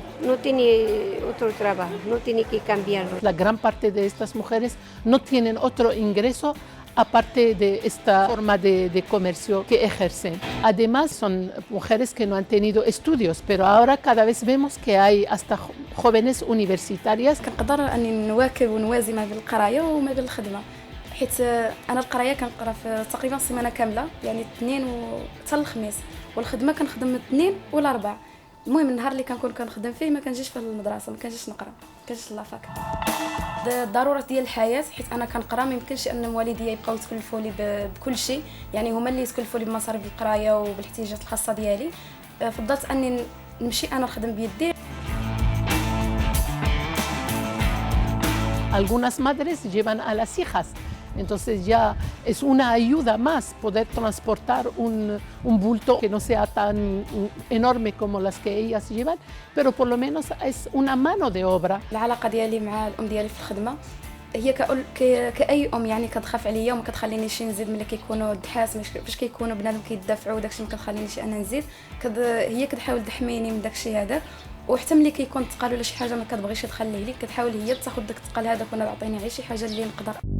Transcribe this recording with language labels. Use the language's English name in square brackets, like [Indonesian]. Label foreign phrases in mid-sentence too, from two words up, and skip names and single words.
[Spanish] No tiene otro trabajo, no tiene que cambiarlo. La gran parte de estas mujeres no tienen otro ingreso aparte de esta forma de comercio que ejercen. Además son mujeres que no han tenido estudios, pero ahora cada vez vemos que hay hasta jóvenes universitarias. [Arabic] كنقدر اني نواكب ونوازي ما بين القرايه وما بين الخدمه، حيت انا القرايه كنقرا في تقريبا السيمانه كامله، يعني الاثنين حتى الخميس، والخدمه كنخدم من الاثنين والاربع. المهم النهار اللي كنكون كنخدم فيه ما كنجيش في المدرسه، ما كنجيش نقرا، ما كنجيش لافاك. الضروره ديال الحياه، حيت انا كنقرا ما يمكنش ان والديا يبقاو يتكلفوا لي بكل شيء، يعني هما اللي يتكلفوا لي بمصاريف القرايه وبالاحتياجات الخاصه ديالي. فضلت اني نمشي انا نخدم بيدي. [Spanish] Algunas madres llevan a las hijas, entonces ya es una ayuda más poder transportar un bulto que no sea tan enorme como las que ellas llevan, pero por lo menos es una mano de obra. [Arabic] العلاقه ديالي مع الام ديالي في الخدمه هي كاي ام، يعني كتخاف عليا وما كتخلينيش نزيد ملي كيكونوا الدحاس، فاش كيكونوا بنادم كيدافعوا داكشي ما كتخلينيش انا نزيد. هي كتحاول تحميني من داكشي هذاك، وحتى ملي كيكون ثقال ولا شي حاجه ما كتبغيش تخليه لي، كتحاول هي تاخذ داك الثقل هذاك وانا تعطيني غير شي حاجه اللي نقدر.